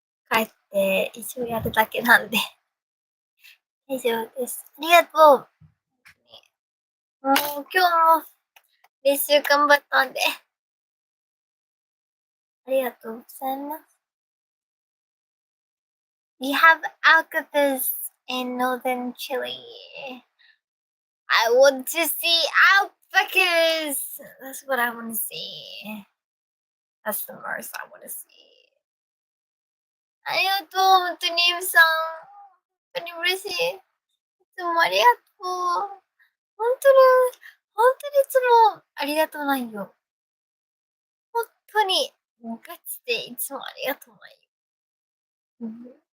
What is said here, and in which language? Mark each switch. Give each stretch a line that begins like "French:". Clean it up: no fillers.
Japanese: 帰って一応やるだけなんで。大丈夫です。ありがとう。もう今日も練習頑張ったんで。ありがとうございます。
English: We have alpacas in northern Chile. I want to see alpacas. That's what I want to see. That's the most I want to see.
Japanese: ありがとう、本当にゆみさん。本当に嬉しい。いつもありがとう。本当に、本当にいつもありがとうなんよ。本当に、ガチでいつもありがとうなんよ。